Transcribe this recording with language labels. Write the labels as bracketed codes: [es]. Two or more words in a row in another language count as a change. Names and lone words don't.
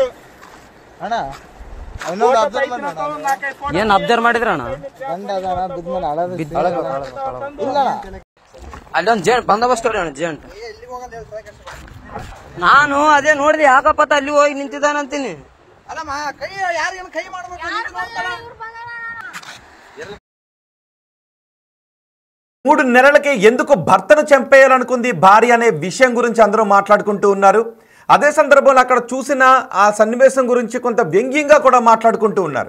[kn] ಅಣ್ಣ. ಏನ್ ಅಬ್ಸರ್ವ್ ಮಾಡಿದ್ರ ಅಣ್ಣ? ಅಲ್ಲೊಂದು ಜೇಂಟ್ ಬಂದೋಬಸ್ತ್ ಅಣ್ಣ, ಜೇಂಟ್. ನಾನು ಅದೇ ನೋಡಿದೆ, ಯಾಕಪ್ಪತ್ತ ಅಲ್ಲಿ ಹೋಗಿ ನಿಂತಿದ್ದಾನಂತೀನಿ. [te] మూడు నెలలకే ఎందుకు భర్తను చంపేయాలనుకుంది భార్య అనే విషయం గురించి అందరూ మాట్లాడుకుంటూ ఉన్నారు. అదే సందర్భంలో అక్కడ చూసిన ఆ సన్నివేశం గురించి కొంత వ్యంగ్యంగా కూడా మాట్లాడుకుంటూ ఉన్నారు.